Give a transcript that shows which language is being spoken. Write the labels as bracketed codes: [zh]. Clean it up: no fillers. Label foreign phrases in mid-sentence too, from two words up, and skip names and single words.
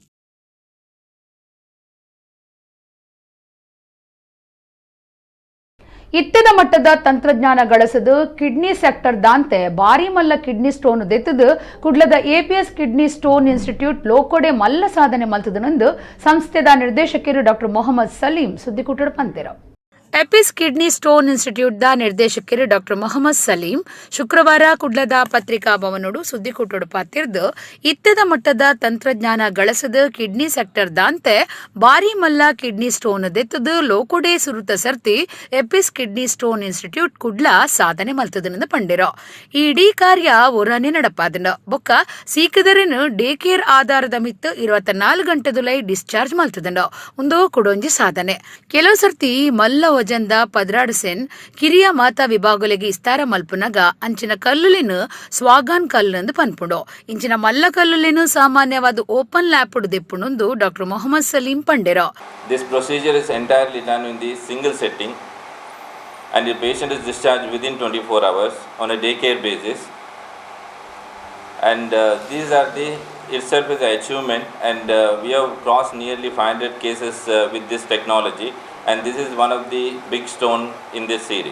[tcy] ಇತ್ತದ ಮಟ್ಟದ ತಂತ್ರಜ್ಞಾನ ಗಳಸದು [en] kidney sector [tcy] ದಾಂತೆ ಬಾರಿ ಮಲ್ಲ [en] kidney stone [tcy] ದೆತ್ತದು ಕುಡ್ಲದ ಎಪಿಎಸ್ ಕಿಡ್ನಿ ಸ್ಟೋನ್ ಇನ್ಸ್ಟಿಟ್ಯೂಟ್ ಲೋಕೋಡೆ ಮಲ್ಲ ಸಾಧನೆ ಮಲ್ತದನೆಂದು ಸಂಸ್ಥೆದ ನಿರ್ದೇಶಕರು ಡಾಕ್ಟರ್ ಮೊಹಮ್ಮದ್ ಸಲೀಂ ಸುದ್ದಿಕೂಟದ ಪಂತೆರು. ಎಪಿಸ್ ಕಿಡ್ನಿ ಸ್ಟೋನ್ ಇನ್ಸ್ಟಿಟ್ಯೂಟ್ ದ ನಿರ್ದೇಶಕರು ಡಾಕ್ಟರ್ ಮೊಹಮ್ಮದ್ ಸಲೀಂ ಶುಕ್ರವಾರ ಕುಡ್ಲದ ಪತ್ರಿಕಾ ಭವನೋಡು ಸುದ್ದಿಕೂಟೋಡು ಪಾತಿರ್ದು ಇತ್ತದ ಮಟ್ಟದ ತಂತ್ರಜ್ಞಾನ ಗಳಸದ [en] kidney sector [tcy] ದಾಂತೆ ಬಾರಿ ಮಲ್ಲ [en] kidney stone [tcy] ದೆತ್ತದು ಲೋಕೋಡೆ ಸುರುತ ಸರ್ತಿ ಎಪಿಸ್ ಕಿಡ್ನಿ ಸ್ಟೋನ್ ಇನ್ಸ್ಟಿಟ್ಯೂಟ್ ಕುಡ್ಲ ಸಾಧನೆ ಮಲ್ತದನೆಂದು ಪಂಡಿರೋ. ಈ ಇಡೀ ಕಾರ್ಯ ಒರಾನೆ ನಡಪಾದನ ಬೊಕ್ಕ ಸೀಕದರನ್ನು [en] day care [tcy] ಆಧಾರದ ಮಿತ್ತು 24 ಗಂಟೆದುಲೈ ಡಿಸ್ಚಾರ್ಜ್ ಮಲ್ತದನ ಒಂದು ಕೊಡೊಂಜಿ ಸಾಧನೆ. ಕೆಲವು ಸರ್ತಿ ಮಲ್ಲ ವಜಂದ ಪದ್ರಾಡ್ಸೆನ್ ಕಿರಿಯ ಮಾತಾ ವಿಭಾಗಲೆಗೆ ಇಸ್ತಾರ ಮಲ್ಪುನಗ ಅಂಚಿನ ಕಲ್ಲುಲಿನು ಸ್ವಾಗಾನ್ ಕಲ್ಲುಂದು ಪನ್ಪುಂಡು. ಇಂಚಿನ ಮಲ್ಲ ಕಲ್ಲುಲಿನು ಸಾಮಾನ್ಯವಾದ ಓಪನ್ ಲ್ಯಾಪ್ಡ್ ದೆಪ್ಪುಣುಂದು ಡಾಕ್ಟರ್ ಮೊಹಮ್ಮದ್ ಸಲೀಂ ಪಂಡೆರೋ. [en] This procedure is entirely done in the single setting and the patient is discharged within 24 hours on a daycare basis. And these are the itself is an achievement, and we have crossed nearly 500 cases with this technology, and this is one of the big stone in this series.